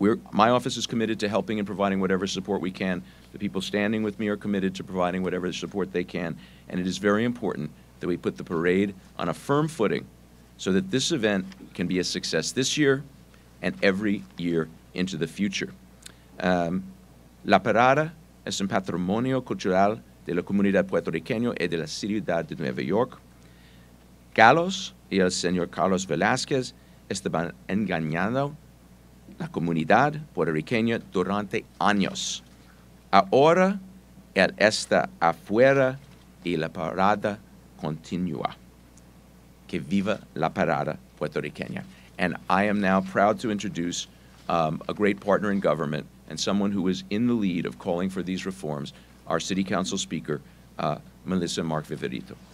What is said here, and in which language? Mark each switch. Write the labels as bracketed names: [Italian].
[English] My office is committed to helping and providing whatever support we can. The people standing with me are committed to providing whatever support they can, and it is very important that we put the parade on a firm footing so that this event can be a success this year and every year into the future. [Spanish] La Parada es un patrimonio cultural de la comunidad puertorriqueña y de la ciudad de Nueva York. Gallos y el señor Carlos Velázquez estaban engañando la comunidad puertorriqueña durante años. Ahora él está afuera y la parada continúa. Que viva la parada puertorriqueña. [English] And I am now proud to introduce a great partner in government and someone who is in the lead of calling for these reforms, our City Council Speaker, Melissa Mark-Viverito.